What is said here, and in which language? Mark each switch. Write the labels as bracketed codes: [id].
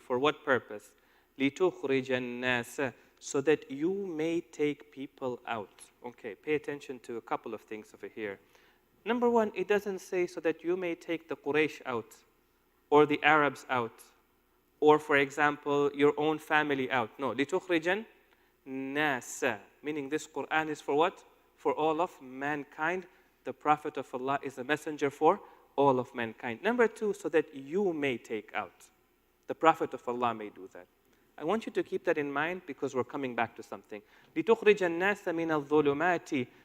[en] For what purpose? [ar] لِتُخْرِجَ النَّاسَ. [en] So that you may take people out. Okay, pay attention to a couple of things over here. Number one, it doesn't say so that you may take the Quraysh out, or the Arabs out, or, for example, your own family out. [ar] No, لِتُخْرِجَ النَّاسَ. [en] Meaning this Qur'an is for what? For all of mankind. The Prophet of Allah is a messenger for all of mankind. Number two, so that you may take out. The Prophet of Allah may do that. I want you to keep that in mind because we're coming back to something. [ar] لِتُخْرِجَ النَّاسَ مِنَ الظُّلُمَاتِ.